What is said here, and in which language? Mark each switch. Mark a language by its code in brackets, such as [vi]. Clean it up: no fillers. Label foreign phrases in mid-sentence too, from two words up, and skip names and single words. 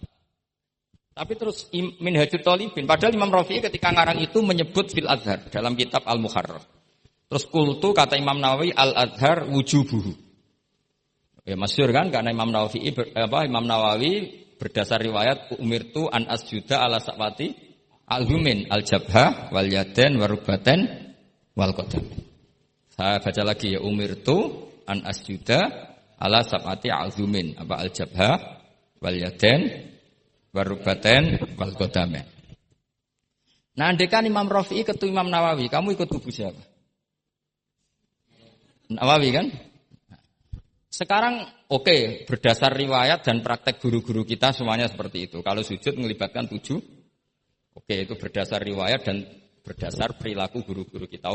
[id] Tapi terus Minhajut Thalibin, padahal Imam Rafi'i ketika ngarang itu menyebut [ar] في الأظهر [id] dalam kitab Al-Muharrar. Terus kultu kata Imam Nawawi [ar] الأظهر وجوبه. [id] Ya masyhur kan karena Imam Nawawi berdasar riwayat [ar] أمرت أن أسجد على سبعة أعظم الجبهة واليدين والركبتين والقدم. [id] Saya baca lagi ya [ar] أمرت أن أسجد على سبعة أعظم apa الجبهة واليدين والركبتين والقدم. [id] Nah, andekan Imam Rafi'i ketemu Imam Nawawi, kamu ikut kubu siapa? Nawawi kan? Sekarang oke, berdasar riwayat dan praktek guru-guru kita semuanya seperti itu. Kalau sujud melibatkan 7, oke itu berdasar riwayat dan berdasar perilaku guru-guru kita.